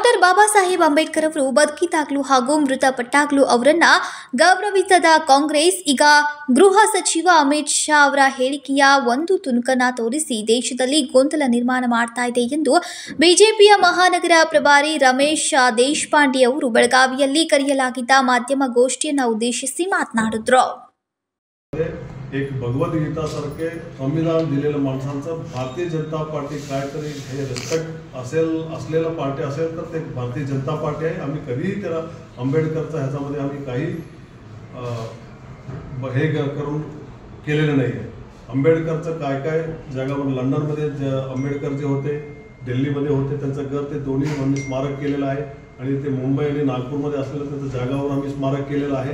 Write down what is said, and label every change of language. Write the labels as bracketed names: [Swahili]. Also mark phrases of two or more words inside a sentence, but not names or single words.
[Kannada] ಬಾಬಾ ಸಾಹೇಬ್ ಅಂಬೇಡ್ಕರ್ ಅವರು ಬದುಕಿದಾಗಲೂ ಹಾಗೂ ಮೃತಪಟ್ಟಾಗಲೂ ಅವರನ್ನ ಗೌರವಿಸದ ಕಾಂಗ್ರೆಸ್ ಈಗ ಗೃಹ ಸಚಿವ ಅಮಿತ್ ಶಾ ಅವರ ಹೇಳಿಕೆಯ ಒಂದು ತುಣುಕನ್ನ ತೋರಿಸಿ ದೇಶದಲ್ಲಿ ಗೊಂದಲ ನಿರ್ಮಾಣ ಮಾಡ್ತಾ ಇದೆ ಎಂದು ಬಿಜೆಪಿಯ ಮಹಾನಗರ ಪ್ರಭಾರಿ ರಮೇಶ್ ದೇಶಪಾಂಡೆ ಅವರು ಬೆಳಗಾವಿಯಲ್ಲಿ ಕರೆಯಲಾಗಿದ್ದ ಮಾಧ್ಯಮ ಗೋಷ್ಠಿಯನ್ನು ಉದ್ದೇಶಿಸಿ ಮಾತನಾಡಿದ್ರು. [Marathi] एक भगवद गीता सारखे संविधान दिलेल्या माणसांचं भारतीय जनता पार्टी काहीतरी हे रिस्पेक्ट असलेला पार्टी असेल तर ते भारतीय जनता पार्टी आहे. आम्ही कधीही त्याला आंबेडकरचा ह्याच्यामध्ये आम्ही काही हे करून केलेलं नाही आहे. आंबेडकरचं काय काय जगावर लंडनमध्ये आंबेडकर जे होते, दिल्लीमध्ये होते, त्यांचं घर ते दोन्ही आम्ही स्मारक केलेलं आहे आणि ते मुंबई आणि नागपूरमध्ये असलेलं त्याचं जागावर आम्ही स्मारक केलेलं आहे.